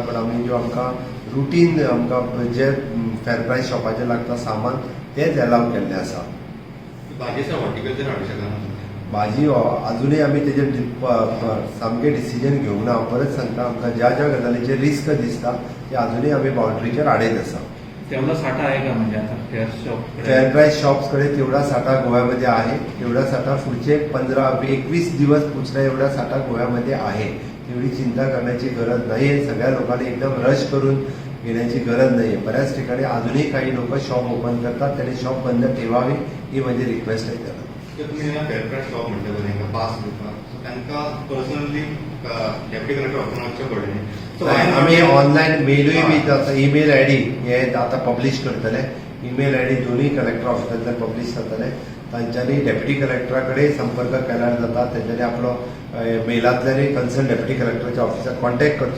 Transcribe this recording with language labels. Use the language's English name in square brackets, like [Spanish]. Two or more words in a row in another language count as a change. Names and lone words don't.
[Konkani] पण आमी ज्यो आमकां रुटीन आमकां जे [English] fair price [Konkani] शॉपाचेर लागता सामान तेच एलाव केल्लें आसा. भाजी अजूनय आमी तेजेर सामकें डिसिजन घेवंक ना. हांव परत सांगता आमकां ज्या ज्या गजालीचेर रिस्क दिसता ते अजूनय आमी बाउंड्रीचेर हाडयत आसा. [Marathi] तेवढा साठा आहे का म्हणजे आता [English] fair price shops [Marathi] कडे तेवढा साठा गोव्यामध्ये आहे. तेवढा साठा पुढचे 15-21 दिवस पुढचा एवढा साठा गोव्यामध्ये आहे. तेवढी चिंता करण्याची गरज नाही आहे. सगळ्या लोकांनी एकदम रश करून घेण्याची गरज नाही आहे. बऱ्याच ठिकाणी अजूनही काही लोक शॉप ओपन करतात. त्यांनी शॉप बंद ठेवावी ही माझी रिक्वेस्ट आहे. त्याला [Konkani] तुम्ही [English] fair price shop [Konkani] म्हणता पास दिवपाक तांकां पर्सनली [English] deputy collector [Konkani] ऑफिसाच्या कडेन आम्ही ऑनलाईन मेलूय बी आतां [English] email ID [Konkani] हे आता पब्लिश करतले. [English] email ID [Konkani] दोन्ही कलेक्टर ऑफिसांतल्यान पब्लिश जातले. तांच्यांनी डेप्युटी कलेक्टराकडे संपर्क केल्यार जाता. तेंच्यांनी आपलो मेलांतल्यानय कन्सर्न डेप्युटी कलेक्टराच्या ऑफिसाक कॉन्टॅक्ट करचो.